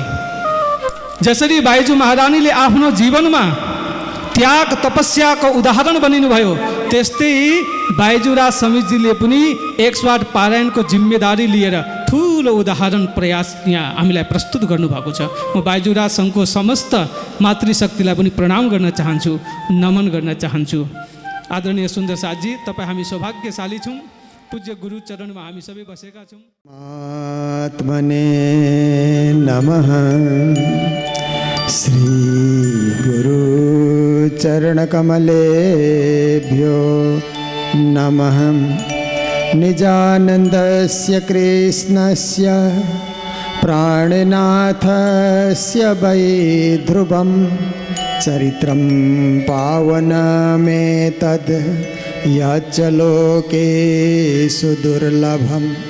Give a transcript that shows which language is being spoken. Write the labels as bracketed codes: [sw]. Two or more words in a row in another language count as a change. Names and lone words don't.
[ne] जसरी बाइजु महारानीले आफ्नो जीवनमा त्याग तपस्याको उदाहरण बनिनुभयो, त्यस्तै बाइजुराज समितिजीले पनि 108 पारायणको जिम्मेदारी लिएर ठुलो उदाहरण प्रयास यहाँ हामीलाई प्रस्तुत गर्नुभएको छ। म बाइजुराज सङ्घको समस्त मातृशक्तिलाई पनि प्रणाम गर्न चाहन्छु, नमन गर्न चाहन्छु। आदरणीय सुन्दर साथजी, तपाईँ हामी सौभाग्यशाली छौँ, पूज्य गुरु चरणमा हामी सबै बसेका छौँ। [sa] आत्मने नमः। श्री गुरु चरणकमलेभ्यो नमः। निजानन्दस्य कृष्णस्य प्राणनाथस्य वै ध्रुवं चरित्रं पावनमेतद् यच्च लोकेषु दुर्लभं।